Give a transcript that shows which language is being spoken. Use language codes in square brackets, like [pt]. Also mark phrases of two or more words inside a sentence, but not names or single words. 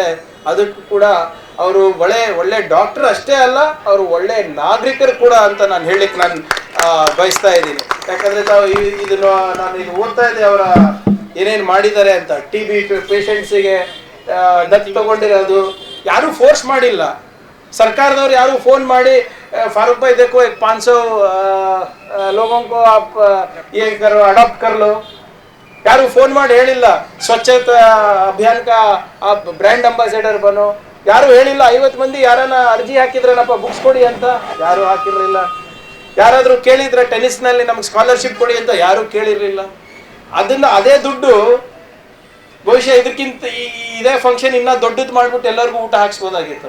[kn] ಅದಕ್ಕೂ ಕೂಡ ಅವರು ಒಳ್ಳೆ ಡಾಕ್ಟರ್ ಅಷ್ಟೇ ಅಲ್ಲ, ಅವರು ಒಳ್ಳೆ ನಾಗರಿಕರು ಕೂಡ ಅಂತ ನಾನು ಹೇಳಲಿಕ್ಕೆ ಬಯಸ್ತಾ ಇದ್ದೀನಿ. ಯಾಕಂದರೆ ನಾನು ಇದು ಓದ್ತಾ ಇದ್ದೆ ಅವರ ಏನೇನು ಮಾಡಿದ್ದಾರೆ ಅಂತ. TB ಪೇಷಂಟ್ಸಿಗೆ ದತ್ತು ತಗೊಂಡಿರೋದು ಯಾರೂ ಫೋರ್ಸ್ ಮಾಡಿಲ್ಲ. ಸರ್ಕಾರದವ್ರು ಯಾರು ಫೋನ್ ಮಾಡಿ [hi] फारूक भाई देखो 500 लोगों को आप ये करो, अडॉप्ट कर लो, [kn] ಯಾರು ಫೋನ್ ಮಾಡಿ ಹೇಳಿಲ್ಲ. [hi] स्वच्छता अभियान का आप [en] brand ambassador [hi] बनो, [kn] ಯಾರು ಹೇಳಿಲ್ಲ. 50 ಮಂದಿ ಯಾರನ್ನ ಅರ್ಜಿ ಹಾಕಿದ್ರನಪ್ಪ ಬುಕ್ಸ್ ಕೊಡಿ ಅಂತ, ಯಾರು ಹಾಕಿರಲಿಲ್ಲ. ಯಾರಾದರೂ ಕೇಳಿದ್ರೆ ಟೆನ್ನಿಸ್ನಲ್ಲಿ ನಮ್ಗೆ ಸ್ಕಾಲರ್ಶಿಪ್ ಕೊಡಿ ಅಂತ, ಯಾರು ಕೇಳಿರಲಿಲ್ಲ. ಅದೇ ದುಡ್ಡು ಬಹುಶಃ ಇದಕ್ಕಿಂತ ಇದೇ ಫಂಕ್ಷನ್ ಇನ್ನೂ ದೊಡ್ಡದು ಮಾಡ್ಬಿಟ್ಟು ಎಲ್ಲರಿಗೂ ಊಟ ಹಾಕ್ಸ್ಬೋದಾಗಿತ್ತು.